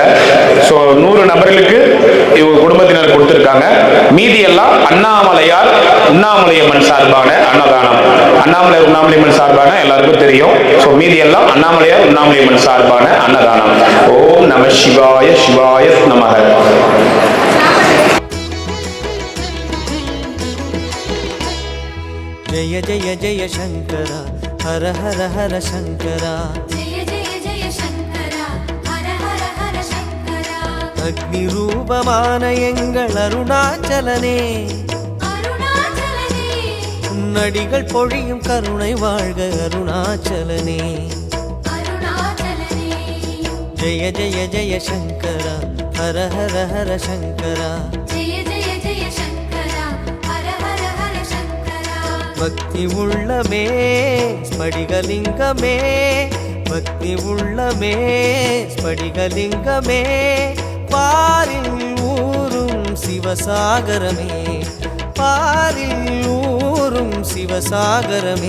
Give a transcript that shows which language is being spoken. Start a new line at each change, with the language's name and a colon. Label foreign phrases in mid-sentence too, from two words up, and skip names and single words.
Tamil: ஸோ 100 நபர்களுக்கு இவங்க குடும்பத்தினர் கொடுத்திருக்காங்க. மீதி எல்லாம் அண்ணாமலையார் உண்ணாமலையம்மன் சார்பான அன்னதானம். அண்ணாமலையார் உண்ணாமலையம்மன் சார்பான எல்லாருக்கும் தெரியும். ஸோ மீதி எல்லாம் அண்ணாமலையார் உண்ணாமலையம்மன் சார்பான அன்னதானம்.
Sanskrit: ओम् नम शिवाय। शिवाय नमक.
Hindi: जय जय जय शंकरा हर हर हर शंकरा. जय जय जय शंकरा हर हर हर शंकरा.
Tamil: அக்னி ரூபமான எங்கள் அருணாச்சலனே, அருணாச்சலனே உன்னடிகள் பொழியும் கருணை வாழ்க அருணாச்சலனே. அருணாச்சலனே
Hindi: जय जय जय शंकरा हर हर हर शंकरा. जय जय जय शंकरा हर हर हर शंकरा.
Tamil: பக்தி உள்ளமே ஸ்படிகலிங்கமே, பக்தி உள்ளமே ஸ்படிகலிங்கமே, பாரில் ஊரும் சிவசாகரமே, பாரில் ஊரும் சிவசாகரமே.